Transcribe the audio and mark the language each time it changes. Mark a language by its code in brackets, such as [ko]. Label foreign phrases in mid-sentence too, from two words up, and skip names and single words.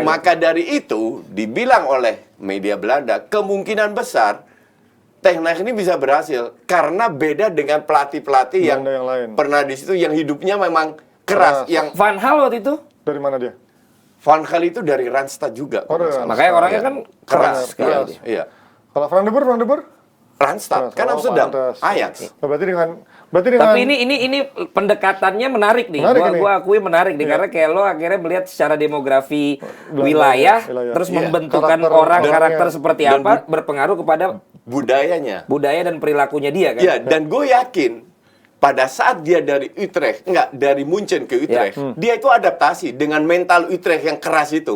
[id] maka dari itu dibilang oleh media Belanda kemungkinan besar Ten Hag ini bisa berhasil karena beda dengan pelatih-pelatih yang Belanda yang lain. pernah di situ yang hidupnya memang keras. Keras. Yang Van Hal waktu itu, Dari mana dia? Van Gaal itu dari Randstad juga. Oh, kalau nggak dari salah. makanya orangnya Iya. kan keras. keras sekali. keras. dia. Iya. Kalau Van de Boer? Randstad kan Oh, Amsterdam, pantes. Ajax. Oh, berarti dengan Tapi ini pendekatannya menarik nih. Menarik ini. Gua akui menarik nih Iya. karena kayak lo akhirnya melihat secara demografi Belanda, wilayah, wilayah. terus Iya. membentukan Karakter orang orangnya. karakter seperti Dan apa berpengaruh kepada Budayanya. budaya dan perilakunya dia kan. Ya, dan gue yakin pada saat dia dari dari Munchen ke Utrecht, dia itu adaptasi dengan mental Utrecht yang keras itu.